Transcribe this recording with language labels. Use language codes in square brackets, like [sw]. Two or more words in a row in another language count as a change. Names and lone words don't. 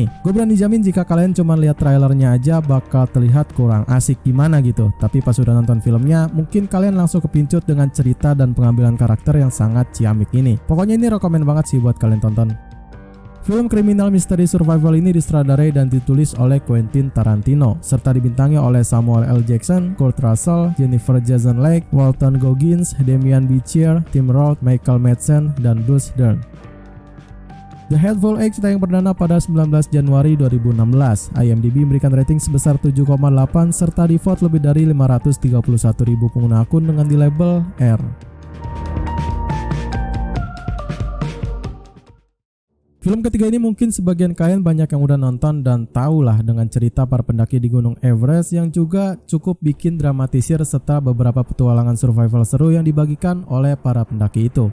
[id] Gue berani jamin jika kalian cuma lihat trailernya aja bakal terlihat kurang asik gimana gitu. Tapi pas udah nonton filmnya mungkin kalian langsung kepincut dengan cerita dan pengambilan karakter yang sangat ciamik ini. Pokoknya ini rekomen banget sih buat kalian tonton. Film kriminal misteri survival ini disutradarai dan ditulis oleh Quentin Tarantino serta dibintangi oleh Samuel L. Jackson, Kurt Russell, Jennifer Jason Leigh, Walton Goggins, Damian Bichir, Tim Roth, Michael Madsen, dan Bruce Dern. The Hateful Eight tayang perdana pada 19 Januari 2016. IMDb memberikan rating sebesar 7,8 serta di-vote lebih dari 531.000 pengguna akun dengan di label R. Film ketiga ini mungkin sebagian kalian banyak yang udah nonton dan tahulah dengan cerita para pendaki di Gunung Everest yang juga cukup bikin dramatisir serta beberapa petualangan survival seru yang dibagikan oleh para pendaki itu.